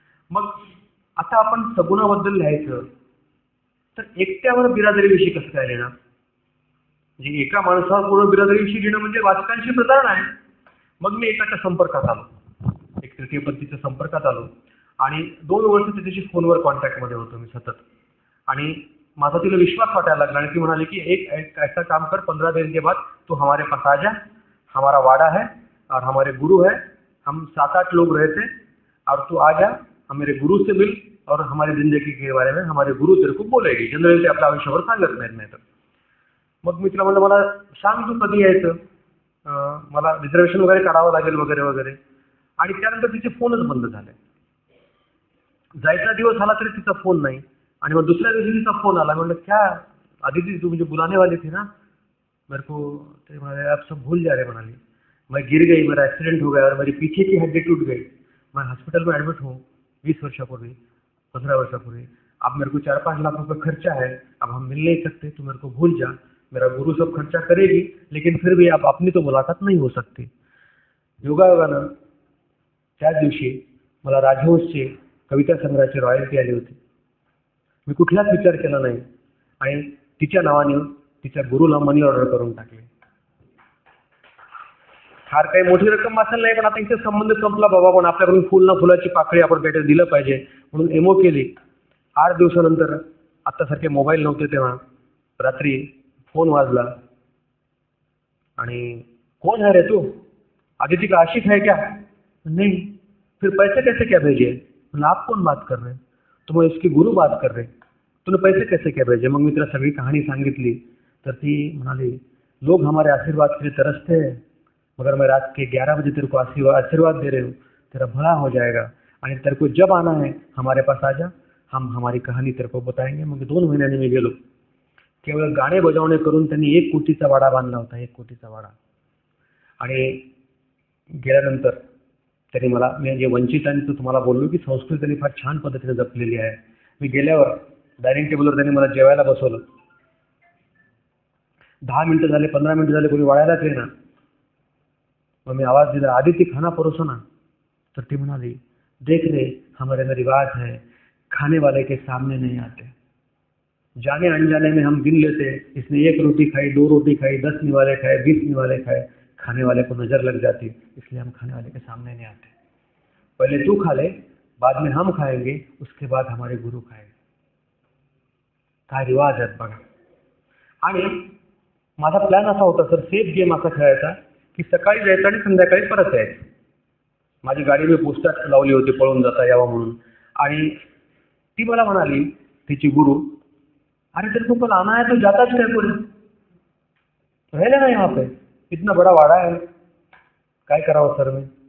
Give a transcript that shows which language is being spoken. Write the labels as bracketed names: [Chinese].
[Marathi] मग आता आपण सगुणाबद्दल लिहायचं तर एकट्यावर बिरादरीविषयी कसं काय लिहिणार. म्हणजे एका माणसावर पूर्ण बिरादरीविषयी लिहिणं म्हणजे वाचकांशी प्रतारणा आहे. मग मी एकाच्या संपर्कात आलो, एक तृतीयपंथीच्या संपर्कात आलो आणि 2 वर्ष त्याच्याशी फोनवर कॉन्टॅक्टमध्ये होतो मी सतत. आणि माझा तिला विश्वास वाटायला लागला आणि ती म्हणाली की [Hindi] एक ऐसा काम कर, 15 दिन के बाद तू हमारे पास आ जा, हमारा वाड़ा है और हमारे गुरु है, हम 7-8 लोग रहते और तू आ जा, हम मेरे गुरु से मिल और हमारी जिंदगी के बारे में हमारे गुरु तेरे को बोलेगी. [Marathi] जनरली ते आपल्या आयुष्यावर सांगत नाही तर. मग मी तिला म्हणलं मला सांग तू कधी यायचं, मला रिझर्वेशन वगैरे काढावं लागेल वगैरे वगैरे. आणि त्यानंतर तिचे फोनच बंद झाले. जायचा दिवस आला तरी तिचा फोन नाही. आणि मग दुसऱ्या दिवशी तिचा फोन आला. म्हणलं [Hindi] क्या आदिती तू मुझे बुलाने वाली थी ना, मेरे को [Marathi] ते म्हणाले [Hindi] आप सब भूल जा रहे [Marathi] म्हणाली. [Hindi] मैं गिर गई, मेरा एक्सीडेंट हो गया और मेरी पीछे की हड्डी टूट गई, मैं हॉस्पिटल में एडमिट हूँ [Marathi] 20 वर्षापूर्वी 15 वर्षापूर्वी. [Hindi] अब मेरे को 4-5 लाख रुपये खर्चा है, अब हम मिल नहीं सकते, तो मेरे को भूल जा, मेरा गुरु सब खर्चा करेगी लेकिन फिर भी अब अपनी तो मुलाकात नहीं हो सकती. [Marathi] योगायोगानं त्याच दिवशी मला राजहंसची कविता संग्रहाची रॉयल्टी आली होती. मी कुठलाच विचार केला नाही आणि तिच्या नावाने तिच्या गुरुला मनी ऑर्डर करून टाकली. फार काही मोठी रक्कम असेल नाही, पण आता इथे संबंध संपला बाबा, पण आपल्याकडून फुल ना फुलाची पाकळी आपण काहीतरी दिलं पाहिजे म्हणून एमओ केली. 8 दिवसानंतर, आत्तासारखे मोबाईल नव्हते तेव्हा, रात्री फोन वाजला आणि [Hindi] कौन है रे तू? आदिति का आशिक है क्या? नहीं. फिर पैसे कैसे क्या भेजे? मतलब आप कौन बात कर रहे हैं? तो मैं इसकी गुरु बात कर रहे. तूने पैसे कैसे क्या भेजे? [Marathi] मग मी तिला सगळी कहाणी सांगितली. तर ती म्हणाली, [Hindi] लोग हमारे आशीर्वाद के लिए तरसते हैं, मगर मैं रात के 11 बजे तेरे को आशीर्वाद दे रही हूँ, तेरा भला हो जाएगा आणि तेरे को जब आना है हमारे पास आ जा, हम हमारी कहानी तेरे को बताएंगे. [Marathi] मग 2 महिन्यांनी मी गेलो. केवळ गाणे बजावणे करून त्यांनी 1 कोटीचा वाडा बांधला होता, 1 कोटीचा वाडा. आणि गेल्यानंतर त्यांनी मला, मी जे वंचितांचं तुम्हाला बोललो की संस्कृती त्यांनी फार छान पद्धतीने जपलेली आहे. मी गेल्यावर डायनिंग टेबलवर त्यांनी मला जेवायला बसवलं. 10 मिनिटं झाले, 15 मिनिटं झाले, कोणी वाढायलाच येईना. मग मी आवाज दिला, [Hindi] आदिति खाना परोसो ना. [Marathi] तर ती म्हणाली, [Hindi] देख रे हमारे में रिवाज है, खाने वाले के सामने नहीं आते, जाने अनजाने में हम गिन लेते, इसने 1 रोटी खाई, 2 रोटी खाई, 10 निवाले खाए, 20 निवाले खाए, खाने वाले को नजर लग जाती, इसलिए हम खाने वाले के सामने नहीं आते. पहले तू खा ले, बाद में हम खाएंगे, उसके बाद हमारे गुरु खाएंगे. [Marathi] काय रिवाज आहेत बघा. आणि माझा प्लॅन असा होता सर, सेफ गेम असा खेळायचा की सकाळी जायचं आणि संध्याकाळी परत यायचं. माझी गाडी मी पोस्टात लावली होती पळून जाता यावं म्हणून. आणि ती मला म्हणाली, तिची गुरु, [Hindi] अरे तेरे को कल आना है तो जाता है पूरे, [Marathi] राहिलं नाही [Hindi] यहाँ पे, इतना बड़ा वाडा है. [Marathi] काय करावं सर मी?